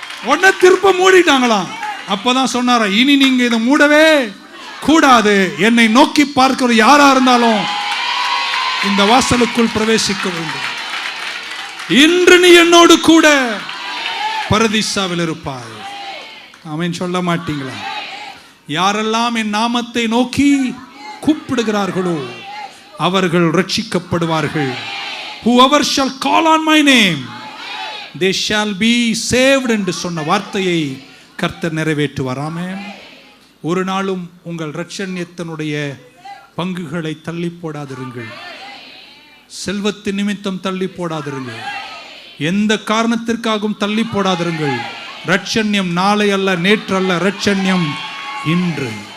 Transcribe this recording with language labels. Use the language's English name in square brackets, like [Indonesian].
[Tamil] உடனே திருப்ப மூடிட்டாங்களாம். அப்பதான் சொன்னாரா, இனி நீங்க இதை மூடவே கூடாது, என்னை நோக்கி பார்க்கிற யாரா இருந்தாலும் இந்த வாசலுக்குள் பிரவேசிக்க வேண்டும். இன்று நீ என்னோடு கூட பரதீசாவில் இருப்பாய். ஆமென் சொல்ல மாட்டீங்களா? யாரெல்லாம் என் நாமத்தை நோக்கி கூப்பிடுகிறார்களோ அவர்கள் ரட்சிக்கப்படுவார்கள். [English] Whoever shall call on my name, they shall be saved [Tamil] என்று சொன்ன வார்த்தையை கர்த்தர் நிறைவேற்றுவார். ஆமென். ஒரு நாளும் உங்கள் இரட்சண்யத்தினுடைய பங்குகளை தள்ளி போடாதிருங்கள். செல்வத்தின் நிமித்தம் தள்ளி போடாதிருங்கள். எந்த காரணத்திற்காகவும் தள்ளி போடாதிருங்கள். இரட்சண்யம் நாளை அல்ல, நேற்று அல்ல, இரட்சண்யம் இன்று.